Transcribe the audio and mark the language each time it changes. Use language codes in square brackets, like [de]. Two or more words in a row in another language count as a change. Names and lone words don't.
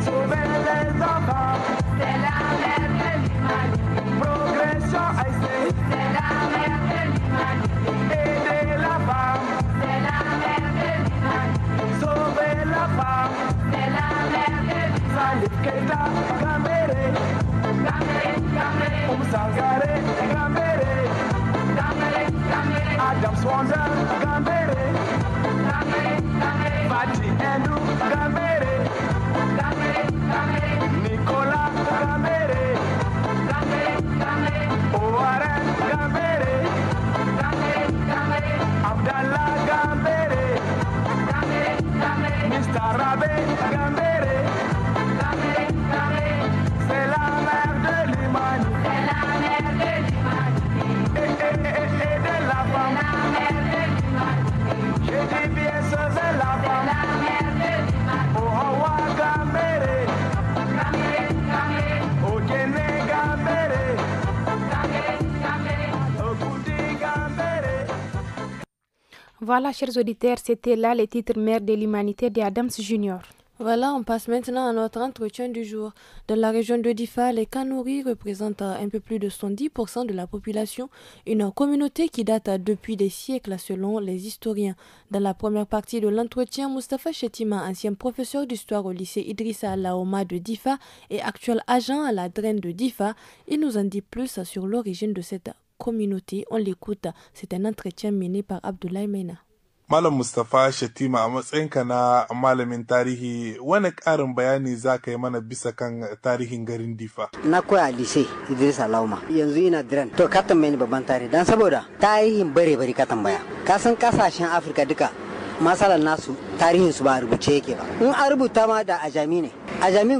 [fr] Sauver les enfants, c'est la mère de l'humanité. Progression, c'est la mère de l'humanité. Aider la femme, c'est la mère de l'humanité. Sauver la femme, c'est la mère de l'humanité. Salif Keita, Gambere, Sangare, Gambere, Adam Swander, Gambere, Fati Andrew, Gambere, Nicolas Gambere, Oaren Gambere, Abdallah Gambere, Mr. Rabe Gambere, c'est la mère de l'humanité. C'est la mère de l'humanité. Et de la femme. La mère de l'humanité. Je dis bien sauver la femme. La mère de l'humanité. Oh, Hawa Gambere. Oh, Kene Gambere. Oh, Kuti Gambere. Voilà, chers auditeurs, c'était là les titres mères de l'humanité de Adams Junior. Voilà, on passe maintenant à notre entretien du jour. Dans la région de Difa, les Kanouris représentent un peu plus de 110% de la population, une communauté qui date depuis des siècles selon les historiens. Dans la première partie de l'entretien, Mustafa Chetima, ancien professeur d'histoire au lycée Idrissa Laoma de Difa et actuel agent à la draine de Difa, il nous en dit plus sur l'origine de cette communauté. On l'écoute, c'est un entretien mené par Abdoulaye Mena. [ha] Malam Mustafa Shatima a matsayinka na malamin tarihi wani ƙarin bayani za ka yi mana bisa kan tarihin garin Difa? Na koya a lise Idris Alauma yanzu ina diran to ka tambaye ni babban tarihi dan saboda tarihin bare ka tambaya ka san kasashen Afirka duka masalan nasu tarihin su ba a rubuce yake ba in a rubuta ma da ajami ne ajamin